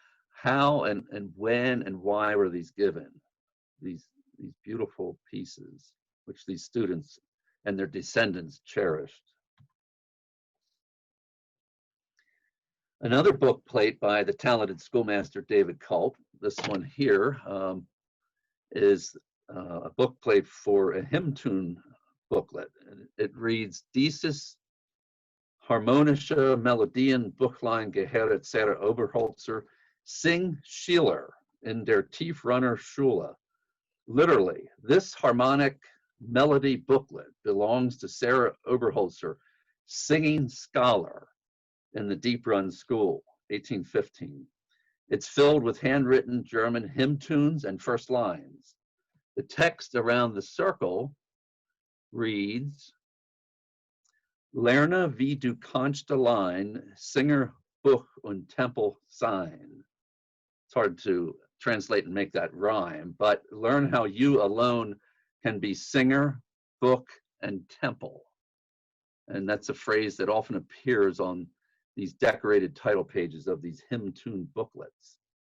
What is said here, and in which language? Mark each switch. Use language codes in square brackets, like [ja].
[en] How and when and why were these given? These beautiful pieces, which these students and their descendants cherished. Another bookplate by the talented schoolmaster David Culp. This one here is a bookplate for a hymn tune booklet. It reads, [de] Dieses harmonische Melodien Buchlein gehört Sarah Oberholzer, Sing Schiller in der Tiefrunner Schule. [en] Literally, this harmonic melody booklet belongs to Sarah Oberholzer, singing scholar in the Deep Run School, 1815. It's filled with handwritten German hymn tunes and first lines. The text around the circle reads, [de] Lerne wie du kannst allein, Singer, Buch und Tempel sein. [en] It's hard to translate and make that rhyme, but learn how you alone can be singer, book, and temple. And that's a phrase that often appears on these decorated title pages of these hymn tune booklets.